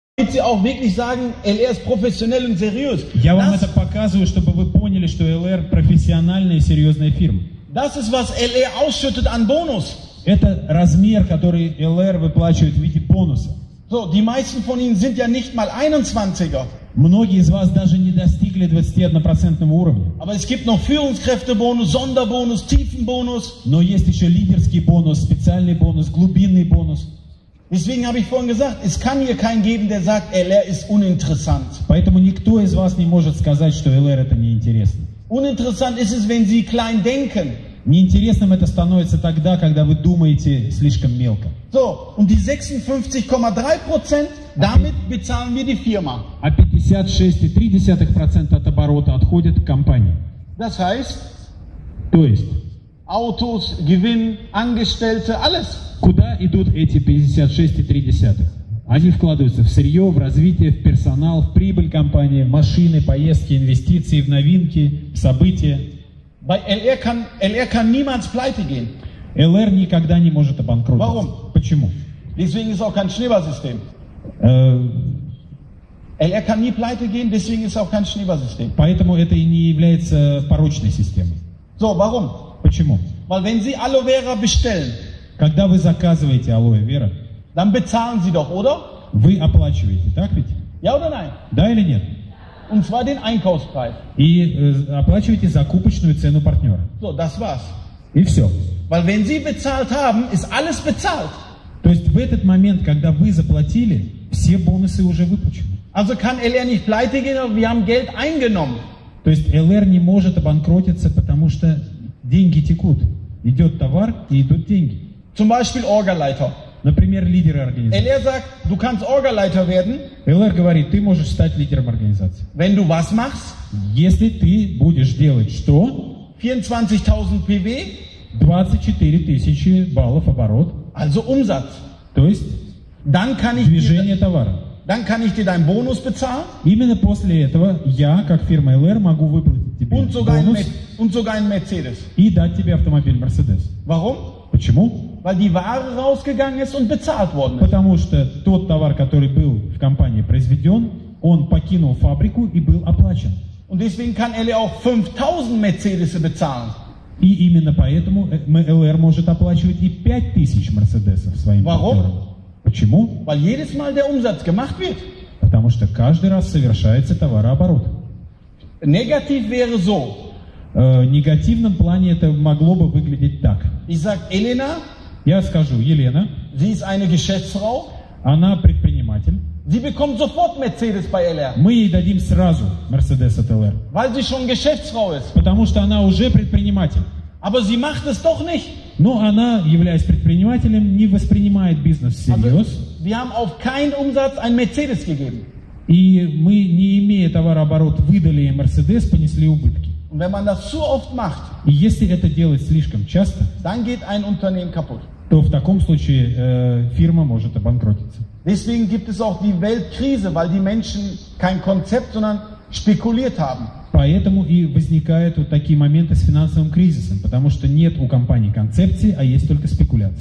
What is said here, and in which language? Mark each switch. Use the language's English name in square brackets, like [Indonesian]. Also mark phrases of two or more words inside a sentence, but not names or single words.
[German] damit Sie auch wirklich sagen, LR ist professionell und seriös. [Russian] Я вам это показываю, чтобы вы поняли, что ЛР профессиональная и серьезная фирма. [German] Das ist, was LR ausschüttet an Bonus. [Russian] Это размер, который ЛР выплачивает в виде бонуса. [German] So, die meisten von Ihnen sind ja nicht mal 21er. [Russian] Многие из вас даже не достигли 21% уровня. [German] Aber es gibt noch Führungskräftebonus, Sonderbonus, Tiefenbonus. [Russian] Но есть еще лидерский бонус, специальный бонус, глубинный бонус. [German] Deswegen habe ich vorhin gesagt, es kann hier keinen geben, der sagt, LR ist uninteressant. [Russian] Поэтому никто из вас не может сказать, что ЛР это неинтересно. [German] Uninteressant ist es, wenn Sie klein denken. [Russian] Неинтересным это становится тогда, когда вы думаете слишком мелко. [German] So, und die 56,3%, damit bezahlen wir die Firma. [Russian] А 56,3% от оборота отходит к компании. [German] Das heißt, [Russian] То есть, [German] Autos, Gewinn, Angestellte, alles. [Russian] куда идут эти 56,3%? Они вкладываются в сырье, в развитие, в персонал, в прибыль компании, в машины, поездки, инвестиции, в новинки, в события. [German] Bei LR kann niemals pleite gehen. [Russian] ЛР никогда не может обанкротиться. [German] Warum? [Russian] Почему? [German] Deswegen ist auch kein Schneeballsystem. LR kann nie pleite gehen, deswegen ist auch kein Schneeballsystem. [Russian] Поэтому это и не является порочной системой. [German] So, warum? [Russian] Почему? [German] Weil wenn Sie Aloe Vera bestellen, [Russian] Когда вы заказываете алоэ вера, [German] dann bezahlen Sie doch, oder? [Russian] вы оплачиваете, так ведь? [German] Ja oder nein? [Russian] Да или нет? [German] Und zwar den Einkaufspreis. [Russian] И оплачиваете закупочную цену партнера. [German] So, das war's. [Russian] И все. [German] Weil wenn Sie bezahlt haben, ist alles bezahlt. [Russian] То есть в этот момент, когда вы заплатили, все бонусы уже выплачены. [German] Also kann LR nicht pleite gehen, aber wir haben Geld eingenommen. [Russian] То есть ЛР не может обанкротиться, потому что деньги текут. Идет товар и идут деньги. [German] Zum Beispiel Orgaleiter. [Russian] Например, лидеры организации. [German] LR sagt, du kannst Orgaleiter werden, [Russian] ЛР говорит, ты можешь стать лидером организации. [German] wenn du was machst? [Russian] Если ты будешь делать что? [German] 24.000 PW, [Russian] 24 тысячи баллов оборот. [German] also Umsatz. [Russian] То есть [German] Dann kann ich [Russian] движение товара. [German] dir deinen Bonus bezahlen [Russian] Именно после этого я, как фирма ЛР, могу выплатить тебе [German] und sogar einen [Russian] бонус [German] Mercedes. [Russian] и дать тебе автомобиль Mercedes. [German] Warum? [Russian] Почему? [German] Weil die Ware rausgegangen ist und bezahlt worden ist. [Russian] Потому что тот товар, который был в компании произведен, он покинул фабрику и был оплачен. [German] Und deswegen kann LR auch 5.000 Mercedes bezahlen. [Russian] И именно поэтому ЛР может оплачивать и 5000 Мерседесов своим партнерам. Почему? [German] Weil jedes Mal der Umsatz gemacht wird. [Russian] Потому что каждый раз совершается товарооборот. [German] Negativ wäre so. [Russian] В негативном плане это могло бы выглядеть так. [German] Ich sage, Elena, [Russian] Я скажу, Елена, [German] sie ist eine Geschäftsfrau, [Russian] она предприниматель. [German] sie bekommt sofort Mercedes bei LR, [Russian] Мы ей дадим сразу Мерседес от ЛР. [German] weil sie schon Geschäftsfrau ist. [Russian] Потому что она уже предприниматель. [German] Aber sie macht es doch nicht. [Russian] Но она, являясь предпринимателем, не воспринимает бизнес всерьез. [German] Wir haben auf keinen Umsatz ein Mercedes gegeben. [Russian] И мы, не имея товарооборот, выдали ей Мерседес, понесли убытки. [German] Und wenn man das zu oft macht, [Russian] И если это делать слишком часто, [German] dann geht ein Unternehmen kaputt. [Russian] то в таком случае фирма может обанкротиться. [German] Deswegen gibt es auch die Weltkrise, weil die Menschen kein Konzept, sondern spekuliert haben. [Russian] Поэтому и возникают вот такие моменты с финансовым кризисом, потому что нет у компании концепции, а есть только спекуляции.